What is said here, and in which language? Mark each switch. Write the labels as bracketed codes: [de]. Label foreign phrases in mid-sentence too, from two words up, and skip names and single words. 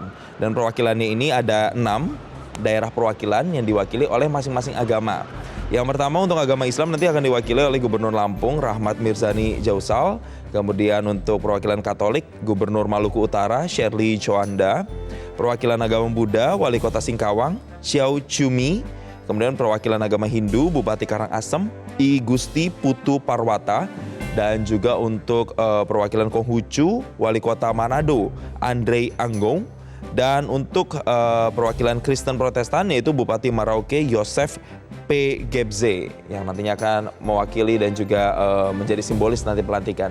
[id] Dan perwakilannya ini ada 6 daerah perwakilan yang diwakili oleh masing-masing agama. Yang pertama untuk agama Islam nanti akan diwakili oleh Gubernur Lampung Rahmat Mirzani Jausal. Kemudian untuk perwakilan Katolik Gubernur Maluku Utara Shirley Choanda. Perwakilan agama Buddha Wali Kota Singkawang Xiao Chumi. Kemudian perwakilan agama Hindu Bupati Karangasem I Gusti Putu Parwata. Dan juga untuk perwakilan Konghucu Wali Kota Manado Andre Anggong. Dan untuk perwakilan Kristen Protestan yaitu Bupati Merauke Yosef P. Gebze yang nantinya akan mewakili dan juga menjadi simbolis nanti pelantikan.